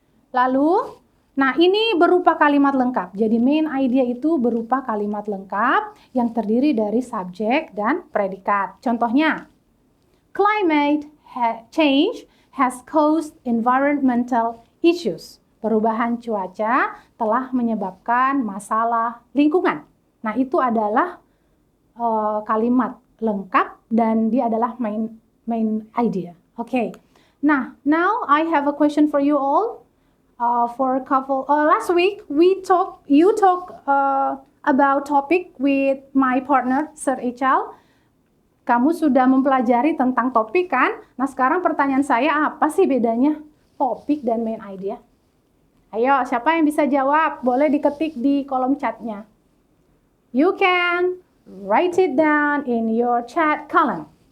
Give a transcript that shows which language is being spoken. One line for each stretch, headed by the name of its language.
Indonesian: Lalu, nah ini berupa kalimat lengkap. Jadi main idea itu berupa kalimat lengkap yang terdiri dari subjek dan predikat.
English: Contohnya, climate change has caused environmental issues.
Indonesian: Perubahan cuaca telah menyebabkan masalah lingkungan. Nah, itu adalah kalimat lengkap dan dia adalah main idea.
English: Okay. Now I have a question for you all. For a couple last week you talk about topic with my partner Sir Ichal.
Indonesian: Kamu sudah mempelajari tentang topik kan? Nah, sekarang pertanyaan saya, apa sih bedanya topik dan main idea? Ayo, siapa yang bisa jawab? Boleh diketik di kolom chatnya.
English: You can write it down in your chat column.